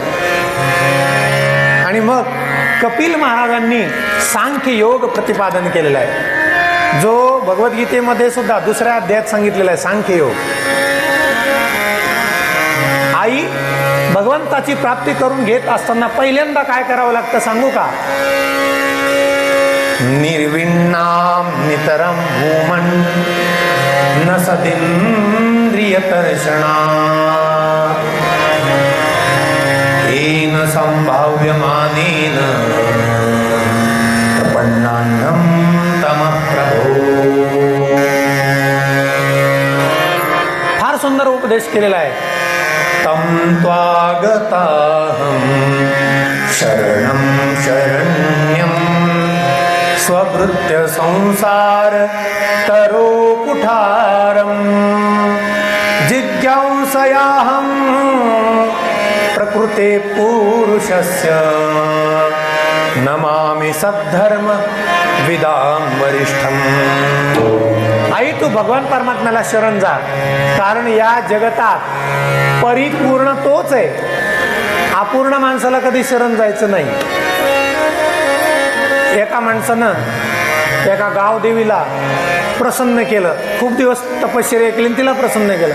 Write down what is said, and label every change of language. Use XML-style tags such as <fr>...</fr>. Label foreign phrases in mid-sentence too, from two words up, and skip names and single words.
<mr>आणि मग कपिल महाराजांनी सांख्य योग प्रतिपादन केलेला आहे, जो भगवद्गीतेमध्ये सुद्धा 2ऱ्या अध्यायात सांगितलेला आहे. सांख्य योग. आई भगवंताची प्राप्ती करून घेत असताना पहिल्यांदा काय करावं लागतं सांगू का?</mr> <sa>निर्विण्णाम नितरम भूमन न सदिंद्रियतर्षणा येन संभाव्यमानेन प्रपन्नान्नं तमः प्रभो.</sa> <mr>फार सुंदर उपदेश केलेला आहे.</mr> <sa>तं त्वागताहं शरणं शरण्यं स्वभृत्य संसार तरो कुठारं जिज्ञासयाहं प्रकृते पुरुषस्य नमामि सद्धर्म विदां वरिष्ठम.</sa> <mr>आई, तू भगवान परमात्म्याला शरण जा, कारण या जगतात परिपूर्ण तोच आहे. अपूर्ण माणसाला कधी शरण जायचं नाही. एका माणसानं एका गावदेवीला प्रसन्न केलं, खूप दिवस तपश्चर्या केली, तिला प्रसन्न केलं.</mr>